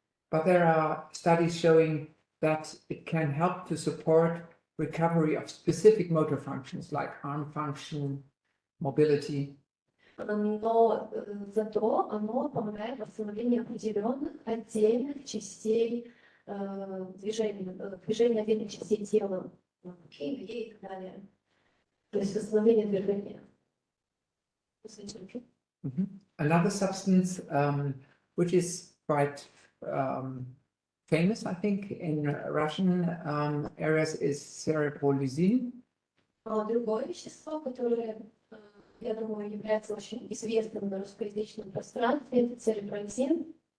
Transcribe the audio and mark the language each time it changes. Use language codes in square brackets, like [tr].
[en] But there are studies showing that it can help to support recovery of specific motor functions like arm function, mobility. [ru] Но зато оно помогает восстановлению определенных отдельных частей движения отдельных частей тела, и так далее. То есть восстановление движения. [en] Another substance which is quite famous, I think, in Russian areas is cerebrolizine. [ru] Другое вещество, которое, я думаю, является очень известным на русскоязычном пространстве, это церебролизин.